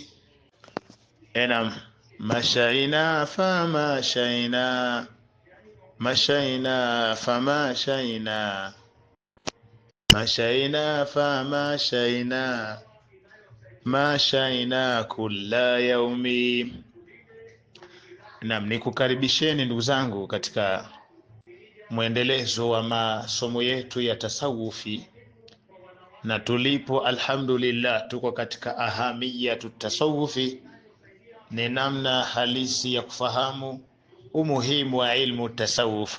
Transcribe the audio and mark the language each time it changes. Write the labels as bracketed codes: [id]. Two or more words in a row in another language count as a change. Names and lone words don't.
[ar] نعم. مشينا فمشينا مشينا فمشينا مشينا فمشينا مشينا كل يوم. [sw] Naam, nikukaribisheni ndugu zangu katika mwendelezo wa masomo yetu ya tasawufi, na tulipo alhamdulillah tuko katika [ar] أهمية التصوف, [sw] ni namna halisi ya kufahamu umuhimu wa [ar] علم التصوف.